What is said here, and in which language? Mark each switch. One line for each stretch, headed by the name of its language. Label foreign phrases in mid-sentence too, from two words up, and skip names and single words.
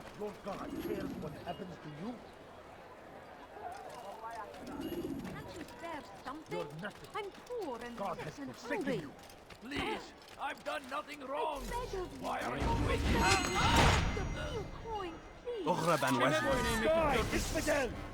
English: your God cares what happens to you? Can't you spare something? You're nothing. I'm poor and God sick has and forsaken hungry. you. Please, I've done nothing wrong. I beg of you. Why are you doing Just a few coins, please.
Arabic: اغرب وجهك.
English: Die, Isfidel!